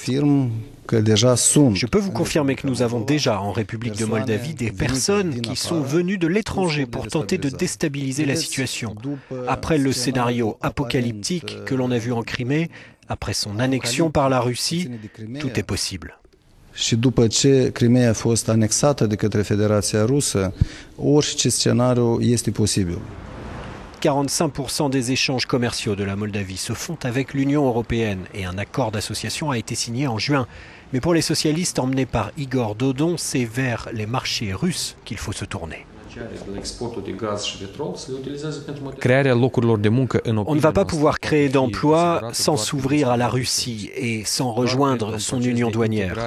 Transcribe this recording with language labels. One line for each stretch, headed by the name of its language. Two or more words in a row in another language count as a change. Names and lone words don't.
French: Je peux vous confirmer que nous avons déjà en République de Moldavie des personnes qui sont venues de l'étranger pour tenter de déstabiliser la situation. Après le scénario apocalyptique que l'on a vu en Crimée, après son annexion par la Russie, tout est possible.
Romanian: Și după ce Crimea a fost anexată de către Federația Rusă, orice scenariu este posibil.
French: 45% des échanges commerciaux de la Moldavie se font avec l'Union européenne et un accord d'association a été signé en juin. Mais pour les socialistes emmenés par Igor Dodon, c'est vers les marchés russes qu'il faut se tourner. On ne va pas pouvoir créer d'emplois sans s'ouvrir à la Russie et sans rejoindre son union douanière.